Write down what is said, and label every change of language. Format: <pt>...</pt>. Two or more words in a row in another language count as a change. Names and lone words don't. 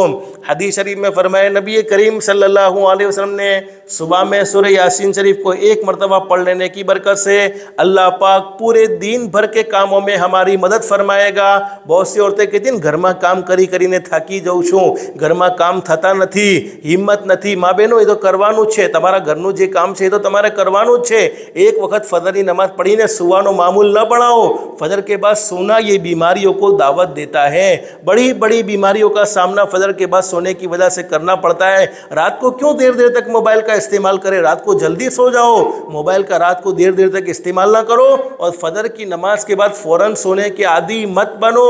<ur>حدیث شریف میں فرمایا نبی کریم</ur> <ar>صلی اللہ علیہ وسلم</ar> <ur>نے، صبح میں سورہ یاسین شریف کو ایک مرتبہ پڑھ لینے کی برکت سے اللہ پاک پورے دن بھر کے کاموں میں ہماری مدد فرمائے گا۔ بہت سی عورتیں کہتی ہیں</ur> <gu>ઘર મેં કામ કરીને થાકી જાઉં છું, ઘર મેં કામ થતા નથી, હિંમત નથી.</gu> <ur>ماں بہنوں یہ تو</ur> <gu>کرવાનું જ છે، તમારા ઘરનું જે કામ છે એ તો તમારે કરવાનું જ છે۔</gu> <ur>ایک وقت فجر نماز</ur> <gu>પઢીને સૂવાનો</gu> <ur>معمول نہ بناؤ، فجر کے بعد سونا یہ بیماریوں کو دعوت دیتا ہے، بڑی بڑی بیماریوں کا سامنا فجر کے بعد سونے کی وجہ سے کرنا پڑتا ہے۔ رات کو کیوں دیر تک موبائل کا استعمال کرے؟ رات کو جلدی سو جاؤ، موبائل کا رات کو دیر تک استعمال نہ کرو، اور فجر کی نماز کے بعد فوراً سونے کے عادی مت بنو۔</ur>